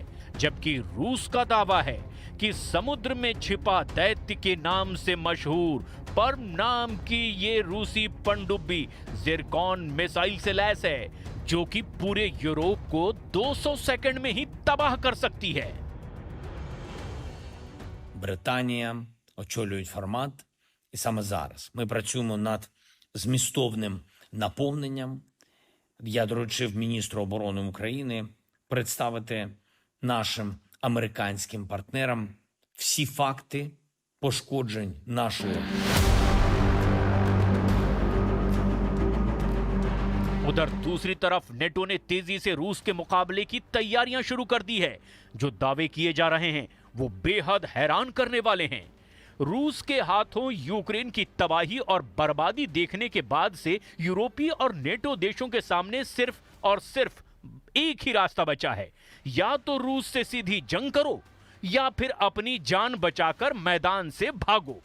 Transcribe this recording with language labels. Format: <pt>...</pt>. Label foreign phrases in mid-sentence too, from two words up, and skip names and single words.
<hi>जबकि रूस का दावा है कि समुद्र में छिपा दैत्य के नाम से मशहूर पर्म नाम की ये रूसी पनडुब्बी ज़िरकॉन मिसाइल से लैस है जो कि पूरे यूरोप को 200 सेकंड में ही तबाह कर सकती है।</hi> <uk>Британія очолюють формат, і саме зараз ми працюємо над змістовним наповненням. Я доручив міністру оборони України представити нашим американським партнерам всі факти пошкоджень нашої.</uk> <hi>उधर दूसरी तरफ नेटो ने तेजी से रूस के मुकाबले की तैयारियां शुरू कर दी है। जो दावे किए जा रहे हैं वो बेहद हैरान करने वाले हैं। रूस के हाथों यूक्रेन की तबाही और बर्बादी देखने के बाद से यूरोपीय और नेटो देशों के सामने सिर्फ और सिर्फ एक ही रास्ता बचा है, या तो रूस से सीधी जंग करो या फिर अपनी जान बचाकर मैदान से भागो।</hi>